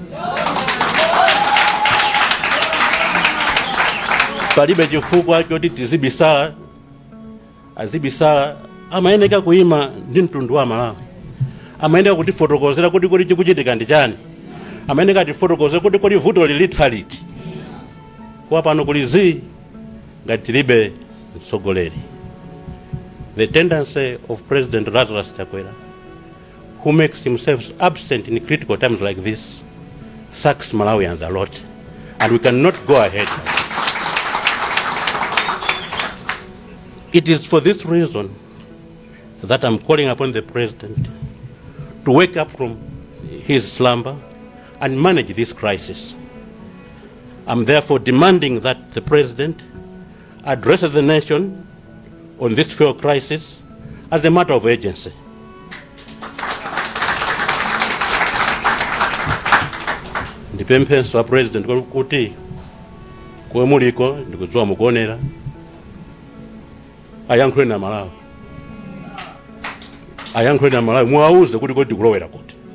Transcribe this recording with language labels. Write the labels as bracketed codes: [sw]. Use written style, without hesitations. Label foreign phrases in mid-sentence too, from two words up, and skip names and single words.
[ny] Palibe chifukwa choti tizibisala, azibisala amayeneka kuima ndi mtundu wa Malawi. Amayeneka kuti fotokozera kuti kuli chikuchitika ndi chani. Amayeneka tifotokozera kuti kuli vuto lilithaliti. Kwa pano kuli ngati tilibe mtsogoleri. [en] The tendency of President Lazarus Chakwera, who makes himself absent in critical times like this, sucks Malawians a lot, and we cannot go ahead. It is for this reason that I'm calling upon the president to wake up from his slumber and manage this crisis. I'm therefore demanding that the president addresses the nation on this fuel crisis as a matter of urgency. [ny] Ndipemphenso a president kuti kwa muliko ndikudziwa mukuonera ayankhule na Malawi. Ayankhule na Malawi muwauze kuti kodi kulowera kuti.